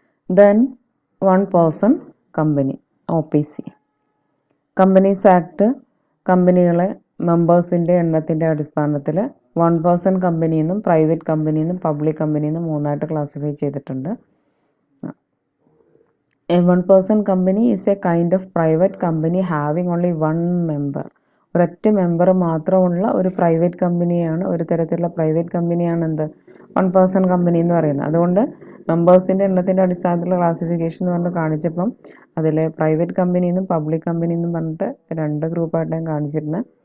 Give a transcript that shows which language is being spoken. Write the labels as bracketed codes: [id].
[ml] Then 1 person company OPC. Companies act കമ്പനികളെ മെമ്പേഴ്സിൻ്റെ എണ്ണത്തിൻ്റെ അടിസ്ഥാനത്തിൽ 1 person കമ്പനിയെന്നും private കമ്പനിയെന്നും public കമ്പനിയെന്നും മൂന്നായിട്ട് ക്ലാസിഫൈ ചെയ്തിട്ടുണ്ട്. [en] A 1 person company is a kind of private company having only one member. [ml] ഒരൊറ്റ member മാത്രമുള്ള ഒരു private കമ്പനിയാണ്, ഒരു തരത്തിലുള്ള പ്രൈവറ്റ് കമ്പനിയാണ് എന്ത് 1 person കമ്പനി എന്ന് പറയുന്നത്. അതുകൊണ്ട് മെമ്പേഴ്സിൻ്റെ എണ്ണത്തിൻ്റെ അടിസ്ഥാനത്തിലുള്ള ക്ലാസിഫിക്കേഷൻ എന്ന് പറഞ്ഞ് കാണിച്ചപ്പം അതിൽ പ്രൈവറ്റ് കമ്പനി എന്നും പബ്ലിക് കമ്പനി എന്നും പറഞ്ഞിട്ട് 2 ഗ്രൂപ്പായിട്ടാണ് കാണിച്ചിരുന്നത്.